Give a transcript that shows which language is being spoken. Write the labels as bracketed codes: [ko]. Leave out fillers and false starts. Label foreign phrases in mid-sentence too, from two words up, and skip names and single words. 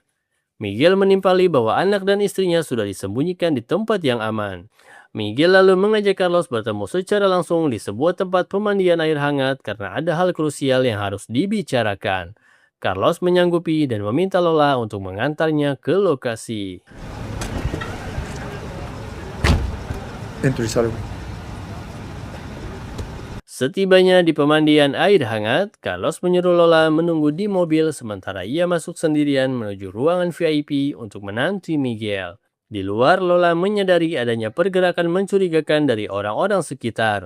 [id] Miguel menimpali bahwa anak dan istrinya sudah disembunyikan di tempat yang aman. Miguel lalu mengajak Carlos bertemu secara langsung di sebuah tempat pemandian air hangat karena ada hal krusial yang harus dibicarakan. Carlos menyanggupi dan meminta Lola untuk mengantarnya ke lokasi. [es] Entro y salgo. [id] Setibanya di pemandian air hangat, Carlos menyuruh Lola menunggu di mobil sementara ia masuk sendirian menuju ruangan VIP untuk menanti Miguel. Di luar, Lola menyadari adanya pergerakan mencurigakan dari orang-orang sekitar.